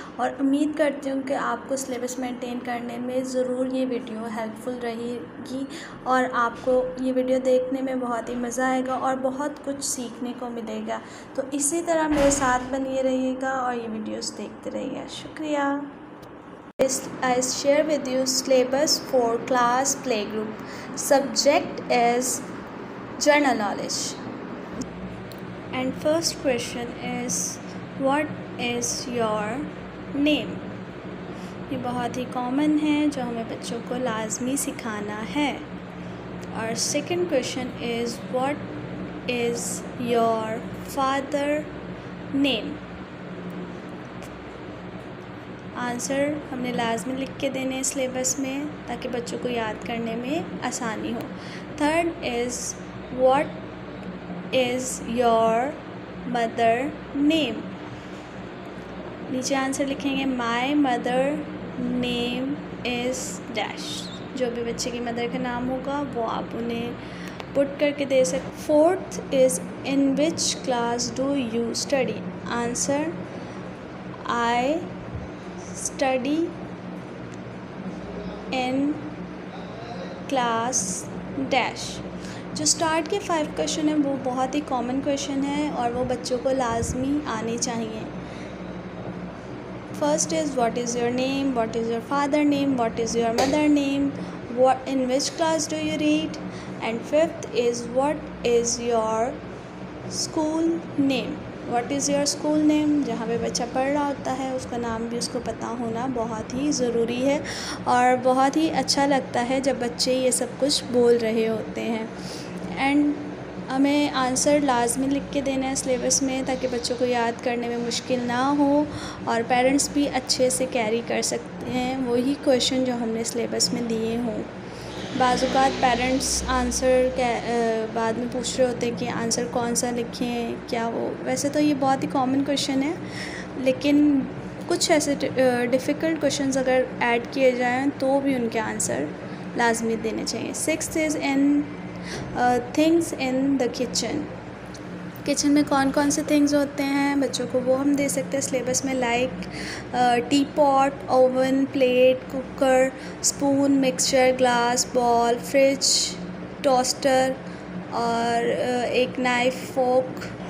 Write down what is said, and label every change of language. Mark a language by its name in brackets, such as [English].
[Urdu] اور امید کرتی ہوں کہ آپ کو سلیبس مینٹین کرنے میں ضرور یہ ویڈیو ہیلپ فل رہے گی اور آپ کو یہ ویڈیو دیکھنے میں بہت ہی مزہ آئے گا اور بہت کچھ سیکھنے کو ملے گا. تو اسی طرح میرے ساتھ بنیے رہیے گا اور یہ ویڈیوز دیکھتے رہیے گا. شکریہ. [English] I share with you syllabus for class playgroup. Subject is general knowledge. And first question is, what is your name? [Urdu] یہ بہت ہی کامن ہے جو ہمیں بچوں کو لازمی سکھانا ہے. [English] اور second question is, what is your father name? [Urdu] Answer ہم نے لازمی لکھ کے دینے سلیبس میں تاکہ بچوں کو یاد کرنے میں آسانی ہو. [English] Third is, what is your mother name? [Urdu] نیچے آنسر لکھیں گے [English] my mother name is dash. [Urdu] جو بھی بچے کی مدر کا نام ہوگا وہ آپ انہیں پٹ کر کے دے سکتے. [English] Fourth is, in which class do you study? Answer I study in class dash. [Urdu] جو اسٹارٹ کے 5 کویشچن ہیں وہ بہت ہی کامن کویشچن ہیں اور وہ بچوں کو لازمی آنے چاہیے. [English] First is, what is your name? What is your father name? What is your mother name? In which class do you read? And fifth is, what is your school name? What is your school name? [Urdu] جہاں پہ بچہ پڑھ رہا ہوتا ہے اس کا نام بھی اس کو پتہ ہونا بہت ہی ضروری ہے اور بہت ہی اچھا لگتا ہے جب بچے یہ سب کچھ بول رہے ہوتے ہیں. اینڈ ہمیں آنسر لازمی لکھ کے دینا ہے سلیبس میں تاکہ بچوں کو یاد کرنے میں مشکل نہ ہو اور پیرنٹس بھی اچھے سے کیری کر سکتے ہیں وہی کویشچن جو ہم نے سلیبس میں دیے ہوں. بعض اوقات پیرنٹس آنسر بعد میں پوچھ رہے ہوتے ہیں کہ آنسر کون سا لکھیں کیا وہ. ویسے تو یہ بہت ہی کامن کویشچن ہے لیکن کچھ ایسے ڈیفیکلٹ کویشچنز اگر ایڈ کیے جائیں تو بھی ان کے آنسر لازمی دینے چاہیے. [English] Sixth is in things in the kitchen. [Urdu] Kitchen میں کون سے تھنگز ہوتے ہیں بچوں کو وہ ہم دے سکتے ہیں سلیبس میں, لائک ٹی پاٹ, oven, plate, cooker, spoon, mixture glass, بال, فریج, ٹوسٹر اور ایک نائف, فورک.